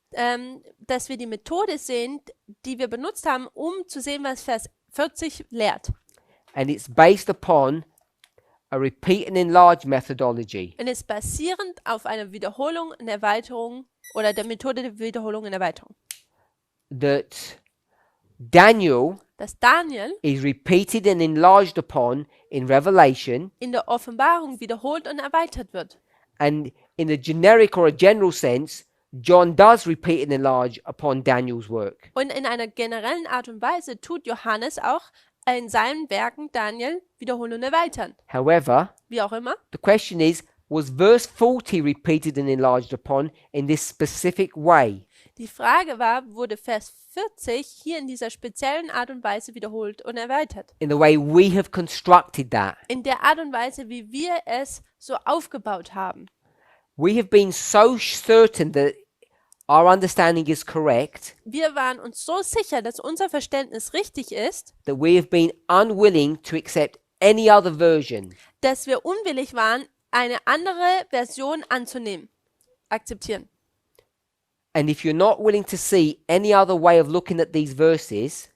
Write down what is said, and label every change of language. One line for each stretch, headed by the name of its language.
German: dass wir die Methode sehen, die wir benutzt haben, um zu sehen, was Vers 40 lehrt.
English: And it's based upon a repeat and enlarge methodology.
German: Und ist basierend auf einer Wiederholung und Erweiterung oder der Methode der Wiederholung und Erweiterung.
English: That Daniel
German: Dass Daniel
English: is repeated and enlarged upon in Revelation,
German: in der Offenbarung wiederholt und erweitert wird.
English: and in a generic or a general sense, John does repeat and enlarge upon Daniel's work.
German: Und in einer generellen Art und Weise tut Johannes auch in seinen Werken Daniel wiederholen und erweitern.
English: However,
German: Wie auch immer.
English: the question is, was verse 40 repeated and enlarged upon in this specific way?
German: Die Frage war, wurde Vers 40 hier in dieser speziellen Art und Weise wiederholt und erweitert?
English: In the way we have constructed that.
German: In der Art und Weise, wie wir es so aufgebaut haben.
English: We have been so certain that our understanding is correct
German: Wir waren uns so sicher, dass unser Verständnis richtig ist,
English: that we have been unwilling to accept any other version.
German: dass wir unwillig waren, eine andere Version anzunehmen, akzeptieren.
English: And if you're not willing to see any other way of looking at these verses,